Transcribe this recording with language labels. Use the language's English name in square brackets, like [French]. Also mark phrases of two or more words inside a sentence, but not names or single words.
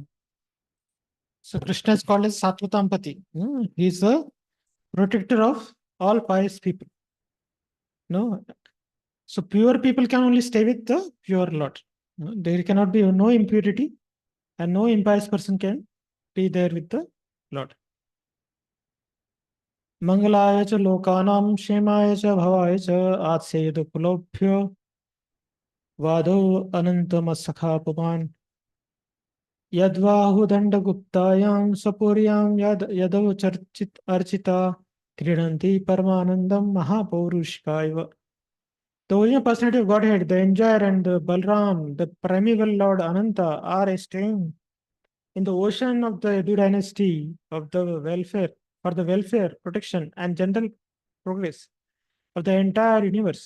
[English] So Krishna is called as Satvatampati. He is the protector of all pious people. No, so pure people can only stay with the pure Lord. There cannot be no impurity, and no impious person can be there with the Lord. [Sanskrit] Mangalaaya cha lokanam shemaaya cha bhavaaya cha atseyadu kulobhyo vado anantamasakha pavan yadvahu dandaguptayam sapuryam yadav charchit archita kridanti paramanandam mahapaurushkaiva. [English] The original personality of Godhead, the enjoyer, and the Balram, the primeval Lord Ananta, are staying in the ocean of the Yadu dynasty of the welfare, for the welfare, protection, and general progress of the entire universe.